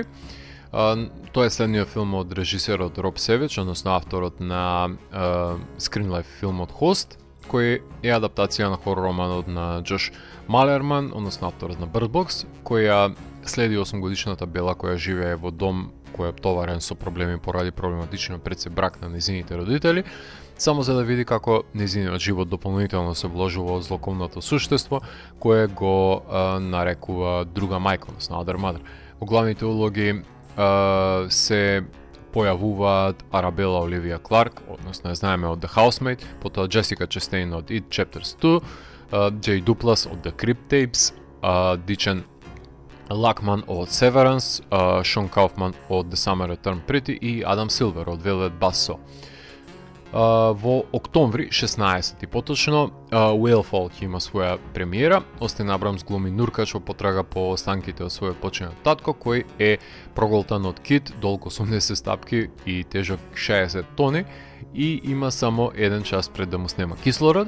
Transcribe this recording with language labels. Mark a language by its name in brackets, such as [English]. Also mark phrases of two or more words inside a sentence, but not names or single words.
[Macedonian] Тоа е следниот филм од режисерот Роб Севич, односно авторот на скринлайф филмот Host, кој е адаптација на хорор романот на Джош Малерман, односно авторот на Bird Box, која следи 8-годишната Бела која живее во дом кој е товарен со проблеми поради проблематичен предсе брак на незините родители, само за да види како незиниот живот дополнително се вложува од злокомното суштество кое го нарекува друга мајка, односно Other Mother. Во главните улоги се појавуваат Арабела Оливија Кларк, односно ја знаеме од The Housemaid, потоа Джесика Честейн од It Chapters 2, Джей Дуплас од The Crypt Tapes, Дичен Лакман од Severance, Шон Кауфман од The Summer Returned Pretty и Адам Силвер од Velvet Buzzsaw. во октомври 16 поточно Whalefall ќе има своја премиера. Остин Абрамс глуми нуркач во потрага по останките од својот починат татко, кој е проголтан од кит, долг 80 стапки и тежок 60 тони и има само 1 час пред да му снема кислород.